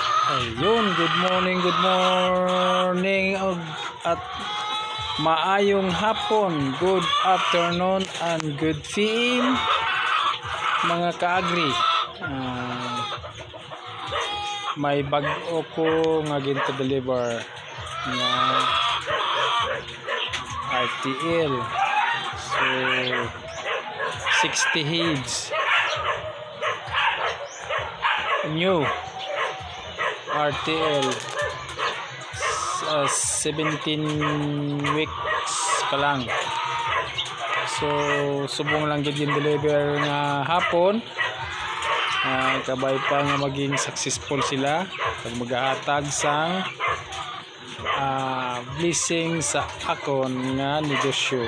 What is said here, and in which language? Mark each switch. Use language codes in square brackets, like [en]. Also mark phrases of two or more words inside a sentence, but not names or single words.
[tl] Ayun, [en] good morning [hil] at maayong hapon, [en] good afternoon and good PM [hil] mga kaagri. May bag-o ko nga ginto deliver nga RTL, so 60 heads new RTL, 17 weeks pa lang. So subong lang gid yung deliver nga hapon. Kabay pa nga maging successful sila pag maghahatag sang blessing sa akon nga negosyo.